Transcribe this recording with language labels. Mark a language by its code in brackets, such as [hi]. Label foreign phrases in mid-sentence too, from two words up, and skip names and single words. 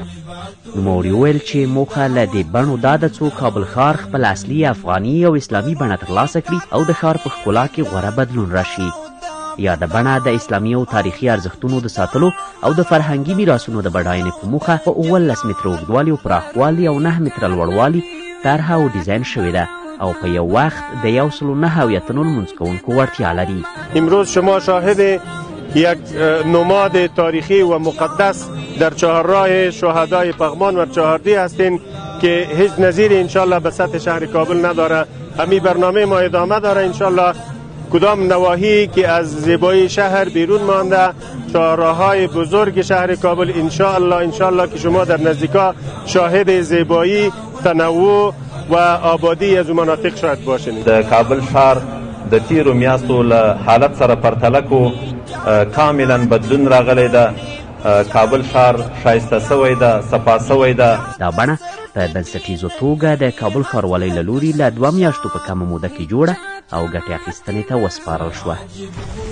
[ps] نوموړي وویل چې موخه له دې بڼو دا ده څو کابل ښار خپل اصلي افغاني او اسلامي بڼه ترلاسه کړي او د ښار په ښکلا کې غوره بدلون راشي. یاده بڼه د اسلامي او تاریخي ارزښتونو د ساتلو او د فرهنګي میراثونو د بډاینې په موخه په 18 متره اوږدوالي او پراخوالي او 9 متره لوړوالي طرحه او ډیزاین شوې ده او په یو وقت د 109 هویتونو لمونځ کوونکو وړتیا لري. [fa] امروز شما شاهد یک نماد تاریخی و مقدس در چهارراه شهدای پغمان و چهاردهی هستین که هیچ نظیر انشالله به سطح شهر کابل نداره. همین برنامه ما ادامه داره انشالله. کدام نواحی که از زیبایی شهر بیرون مانده، چهارراه‌های بزرگ شهر کابل انشالله که شما در نزدیکا شاهد زیبایی، تنوع و آبادی از مناطق شاید باشین. [ps] د کابل ښار د تیرو میاشتو له حالت سره پرتله کو کاملا بدلون راغلی ده. کابل ښار ښایسته سوی ده، صفا سوی ده. دا بڼه په بنسټیزو توګه د کابل ښاروالۍ له لوري له 2 میاشتو په کمه موده کې جوړه او ګټې اخیستنې ته وسپارل شوه.